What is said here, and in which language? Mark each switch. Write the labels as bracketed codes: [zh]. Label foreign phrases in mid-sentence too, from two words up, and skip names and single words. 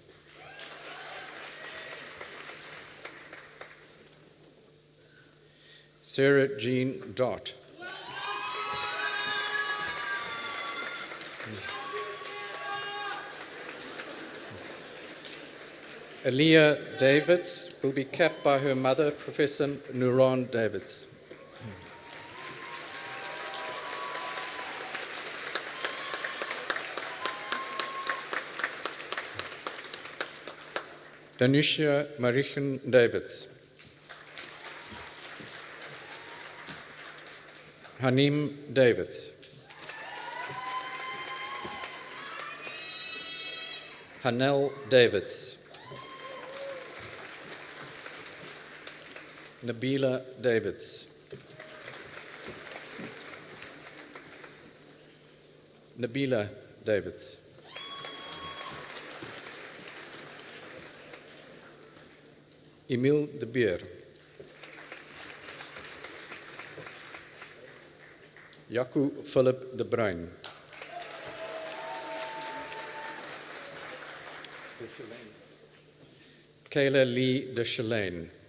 [en] Sarah Jean Dott. Aaliyah Davids will be capped by her mother, Professor Nuran Davids. Danusia Marichan Davids. Hanim Davids. Hanel Davids. Nabila Davids. Nabila Davids. Emile de Beer. Jaco Philip de Bruin. Kayla Lee de Chalane.